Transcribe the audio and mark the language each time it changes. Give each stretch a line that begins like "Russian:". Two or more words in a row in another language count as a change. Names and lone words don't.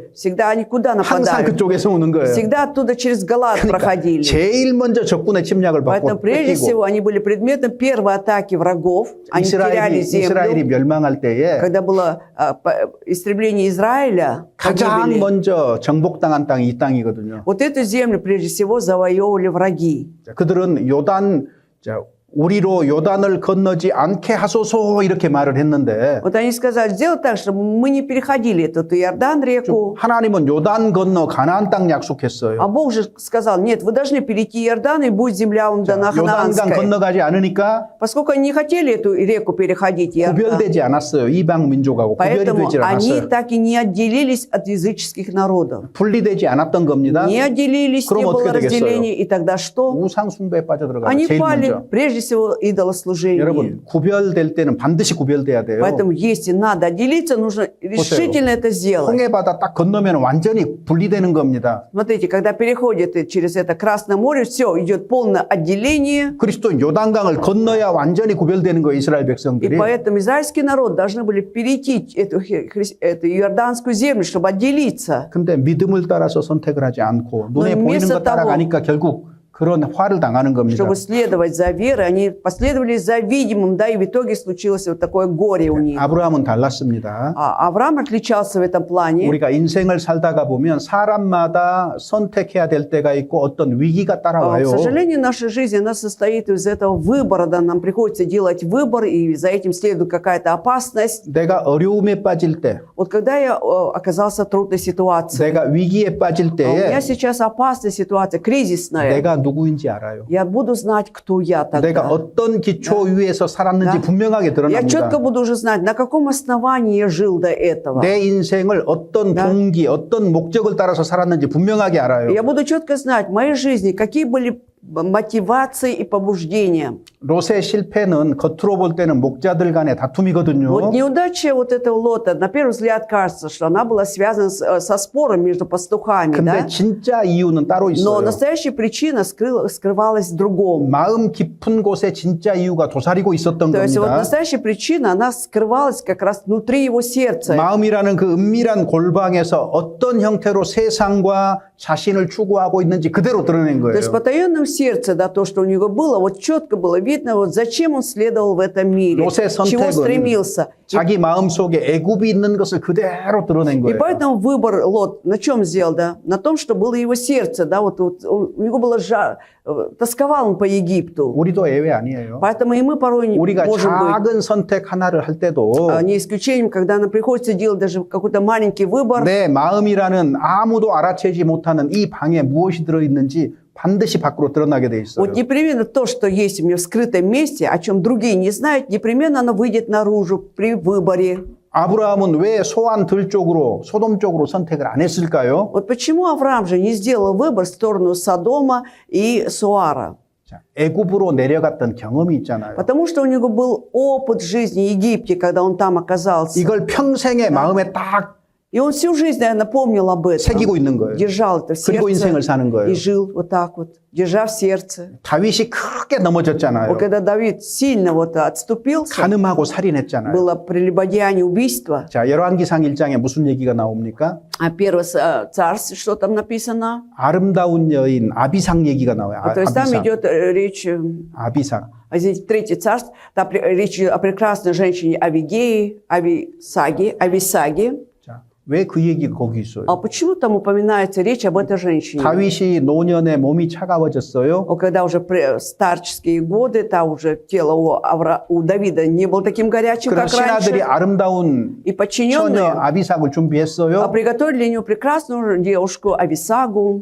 Russian: всегда они куда
Korean: 항상
Russian: нападают?
Korean: 그쪽에서 오는 거예요.
Russian: Всегда оттуда через Галаад
Korean: 그러니까
Russian: проходили.
Korean: 제일 먼저 적군의 침략을
Russian: Поэтому
Korean: 받고
Russian: прежде
Korean: 뺏기고
Russian: всего они были предметом первой атаки врагов. Они теряли
Korean: 이스라엘이
Russian: землю.
Korean: 멸망할 때에
Russian: Когда было истребление Израиля,
Korean: 가장
Russian: погибели.
Korean: 먼저 정복당한 땅이 이 땅이거든요.
Russian: Вот эту землю прежде всего завоевывали враги.
Korean: 자, 그들은 요단 자, 우리로 요단을 건너지 않게 하소서 이렇게 말을 했는데
Russian: Вот они сказали, сделать так, чтобы мы не переходили этот Иордан реку.
Korean: 하나님은 요단 건너 가나안 땅
Russian: А
Korean: 약속했어요.
Russian: Бог же сказал, нет, вы должны перейти Иордан, и будет земля вам дана
Korean: 요단강
Russian: ханаанская.
Korean: 건너가지 않으니까
Russian: Поскольку они не хотели эту реку переходить, Иордан,
Korean: 구별되지 않았어요. 이방 민족하고 구별이
Russian: поэтому
Korean: 되지
Russian: они
Korean: 않았어요.
Russian: так и не отделились от языческих народов.
Korean: 분리되지 않았던 겁니다.
Russian: Не отделились, не
Korean: 그럼
Russian: было
Korean: 어떻게 되겠어요?
Russian: разделения. И тогда что?
Korean: 우상 숭배에 빠져들어가요.
Russian: Они
Korean: 제일
Russian: пали,
Korean: 먼저.
Russian: прежде всего, идолослужение.
Korean: 여러분 구별될 때는 반드시 구별돼야 돼요.
Russian: Поэтому, если надо отделиться, нужно решительно это сделать.
Korean: 홍해바다 딱 건너면 완전히 분리되는 겁니다.
Russian: Смотрите, когда переходит через это Красное море, все, идет полное отделение.
Korean: 그리스도인 요단강을 건너야 완전히 구별되는 거예요. 이스라엘
Russian: И
Korean: 백성들이.
Russian: поэтому израильский народ должны были перейти эту Иорданскую землю, чтобы отделиться.
Korean: 근데 믿음을 따라서 선택을 하지 않고 눈에
Russian: Но
Korean: 보이는
Russian: вместо
Korean: 것 따라가니까 결국 그런 화를 당하는 겁니다.
Russian: Чтобы следовать за верой, они последовали за видимым, да, и в итоге случилось вот такое горе у них.
Korean: 아브라함은 달랐습니다.
Russian: А Авраам отличался в этом плане.
Korean: 우리가 인생을 살다가 보면 사람마다 선택해야 될 때가 있고 어떤 위기가
Russian: К
Korean: 따라와요.
Russian: сожалению, наша жизнь, она состоит из этого выбора, да, нам приходится делать выбор, и за этим следует какая-то опасность.
Korean: 내가 어려움에 빠질 때,
Russian: Вот когда я оказался в трудной ситуации,
Korean: 내가 위기에 빠질
Russian: у
Korean: 때에
Russian: меня сейчас опасная ситуация, кризисная,
Korean: 내가 누구인지 알아요.
Russian: я буду знать, кто я
Korean: 내가
Russian: тогда.
Korean: 어떤 기초 위에서 살았는지
Russian: Да.
Korean: 분명하게
Russian: Я
Korean: 드러납니다.
Russian: четко буду уже знать, на каком основании я жил до этого.
Korean: 내 인생을 어떤
Russian: Да.
Korean: 동기, 어떤 목적을 따라서 살았는지 분명하게 알아요.
Russian: Я буду четко знать в моей жизни, какие были мотивации и побуждения.
Korean: 롯의 실패는 겉으로 볼 때는 목자들 간의 다툼이거든요.
Russian: Вот неудача вот этого Лота, на первый взгляд кажется, что она была связана со спором между пастухами,
Korean: 근데
Russian: да?
Korean: 진짜 이유는 따로
Russian: Но
Korean: 있어요.
Russian: настоящая причина скрывалась в другом.
Korean: 마음 깊은 곳에 진짜 이유가 도사리고 있었던
Russian: То есть вот
Korean: 겁니다.
Russian: настоящая причина, она скрывалась как раз внутри его сердца.
Korean: 마음이라는 그 은밀한 골방에서 어떤 형태로 세상과 자신을 추구하고 있는지 그대로 드러낸
Russian: То есть в
Korean: 거예요.
Russian: потаенном сердце, да, то, что у него было, вот четко было видно, вот зачем он следовал в этом мире,
Korean: 롯의
Russian: к чему
Korean: 선택은
Russian: стремился.
Korean: 자기 마음 속에 애굽이 있는 것을 그대로 드러낸
Russian: И
Korean: 거예요.
Russian: поэтому выбор Лот на чем сделал, да? На том, что было его сердце, да, вот у него было тосковал он по Египту.
Korean: 우리도 예외 아니에요.
Russian: Поэтому и мы порой не
Korean: 우리가
Russian: можем быть
Korean: 작은 선택 하나를 할 때도
Russian: не исключением, когда нам приходится делать даже какой-то маленький выбор.
Korean: 내 마음이라는 아무도 알아채지 못하는 이 방에 무엇이 들어있는지 반드시 밖으로 드러나게 돼 있어요.
Russian: Вот непременно то, что есть у меня в скрытом месте, о чем другие не знают, непременно оно выйдет наружу при выборе.
Korean: 아브라함은 왜 소안 들 쪽으로 소돔 쪽으로 선택을 안 했을까요?
Russian: Вот почему Авраам же не сделал выбор в сторону Содома и Суара?
Korean: 자, 애굽으로 내려갔던 경험이 있잖아요.
Russian: Потому что у него был опыт жизни в Египте, когда он там оказался.
Korean: 이걸 평생의 마음에 딱
Russian: И он всю жизнь, наверное, помнил об этом.
Korean: 새기고 있는 거예요.
Russian: Держал это в
Korean: 그리고 인생을
Russian: сердце
Korean: 사는 거예요.
Russian: и жил вот так вот, держа в сердце.
Korean: 다윗이 크게 넘어졌잖아요.
Russian: Вот когда Давид сильно вот отступился,
Korean: 간음하고 살인했잖아요.
Russian: было прелюбодеяние, убийство.
Korean: 자, 열왕기상 1장에 무슨 얘기가 나옵니까?
Russian: А первое царство, что там написано?
Korean: 아름다운 여인 아비상 얘기가 나와요.
Russian: То есть там
Korean: 아비상.
Russian: идет речь,
Korean: 아비상.
Russian: а здесь третье царство, там речь о прекрасной женщине Авигее, Ависаге.
Korean: 자, 왜 그 얘기가 거기 있어요?
Russian: А почему там упоминается речь об этой женщине?
Korean: 다윗이 노년에 몸이 차가워졌어요.
Russian: Когда уже старческие годы, там уже тело у Давида не было таким горячим,
Korean: 그래서
Russian: как раньше.
Korean: 신하들이 아름다운
Russian: И
Korean: 처녀
Russian: подчиненные
Korean: 아비삭을 준비했어요.
Russian: приготовили для него прекрасную девушку Ависагу,